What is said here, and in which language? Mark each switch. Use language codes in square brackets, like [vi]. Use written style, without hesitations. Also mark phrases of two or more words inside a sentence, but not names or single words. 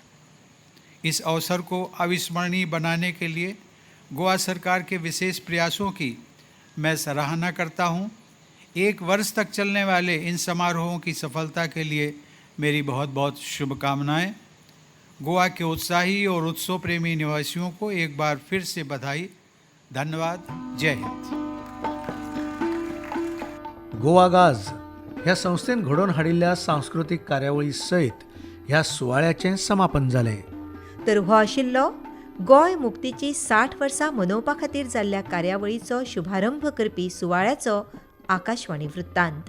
[hi] इस अवसर को अविस्मरणीय बनाने के लिए गोवा सरकार के विशेष प्रयासों की मैं सराहना करता हूँ। 1 वर्ष तक चलने वाले इन समारोहों की सफलता के लिए मेरी बहुत बहुत शुभकामनाएं। गोवा के उत्साही और उत्सव प्रेमी निवासियों को एक बार फिर से बधाई। धन्यवाद। जय हिंद। [kok] गोवा गाज ह्या संस्थेन घडोवन हाडिल्ल्या सांस्कृतिक कार्यावळी सयत ह्या सुवाळ्याचें समापन जालें। तर हो आशिल्लो गोंय मुक्तीची 60 वर्सां मनोवपा खातीर जाल्ल्या कार्यावळीचो शुभारंभ करपी सुवाळ्याचो आकाशवाणी वृत्तांत।